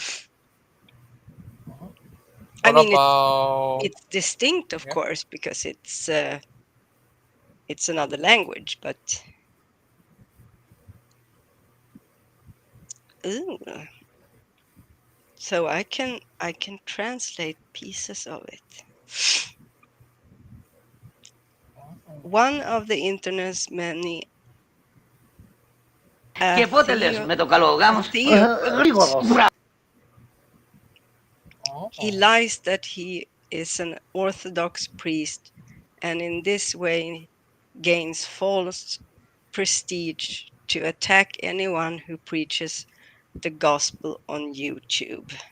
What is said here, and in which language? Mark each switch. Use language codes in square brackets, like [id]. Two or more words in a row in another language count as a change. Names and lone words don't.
[en] It's distinct, of course, because it's another language, but so I can translate pieces of it. One of the internet's many [el] Και πότε λες με το καλό γάμος? [en] He lies that he is an Orthodox priest and in this way gains false prestige to attack anyone who preaches the gospel on YouTube.